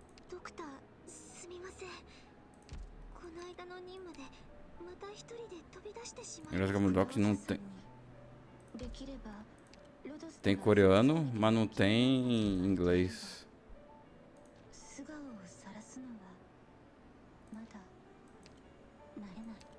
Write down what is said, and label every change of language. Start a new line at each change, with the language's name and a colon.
Japanese: Doctor, すみません。この間の任務でまた一人で飛び出してしまいました。
Portuguese: Engraçado que o Doc não tem.
Japanese: できれば
Portuguese: Tem coreano, mas não tem inglês.
Japanese: 素顔を晒すのはまだ慣れない。